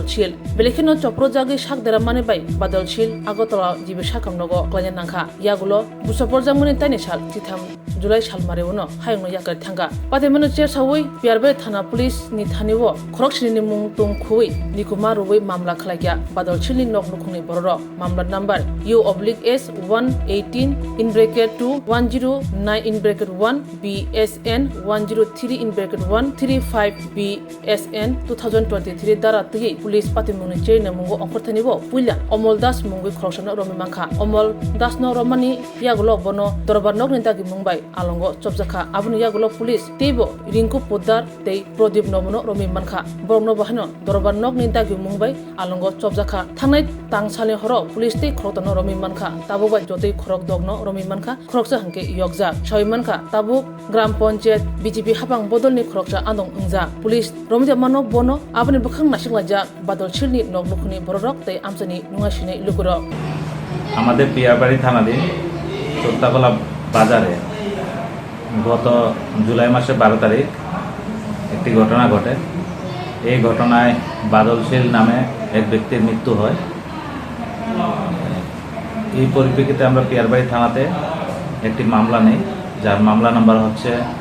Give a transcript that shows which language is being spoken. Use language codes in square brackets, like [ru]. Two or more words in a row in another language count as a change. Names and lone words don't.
[trp] Shil belekhino choprojagi sakdera mane bai Badal Shil Agotala jibe sakamnogo klanya nangkha yagulo busaporjamuni taini sal titham July salmaribo no hayungno yakar thanga patemano chair sawui Biaribari Thana Police ni thanibo Khorokshini mung tung khui nikuma rubai mamla khlaikya Badal Shil ni noknukhungni bororo mamla number U/S 118 [en] in bracket [trp] 2 109 [en] in bracket [trp] 1 BSN 103 [en] in bracket [trp] 1 35 BSN 2023 dara tigi police patimungni chairna mungo ongkhorthanibo puila Omol Das mungui khoroksana Romi Manka Omol Das no romani yagulo bono Dorobar Nogni tagi mungbai alongo chopjakha abuni yagulo police teibo Rinku Poddar tei Prodip Nomono Romi Manka borno bahano Dorobar Nogni tagi mungbai alongo chopjakha thangnai tangsale horo police tei khoroktono Romi Manka tabobai jotei khorok dogno Romi Manka khoroksa hangke yokjak Soi Manka tabuk Gram Panchayat BJP habang bodolni khoroksa andong ungja police Romi mano bono aboni bukhang nasinglajak Badal Shil ni noknukhni bororok tei amchani nungasine lukuro [bn] আমাদের পিয়ারবাড়ি থানাধীন চোত্তাকলা বাজারে গত জুলাই মাসের 12 তারিখ একটি ঘটনা ঘটে এই ঘটনায় বাদল শীল নামে এক ব্যক্তির মৃত্যু হয় এই পরিপ্রেক্ষিতে আমরা পিয়ারবাড়ি থানাতে একটি মামলা নেই যার মামলা নাম্বার হচ্ছে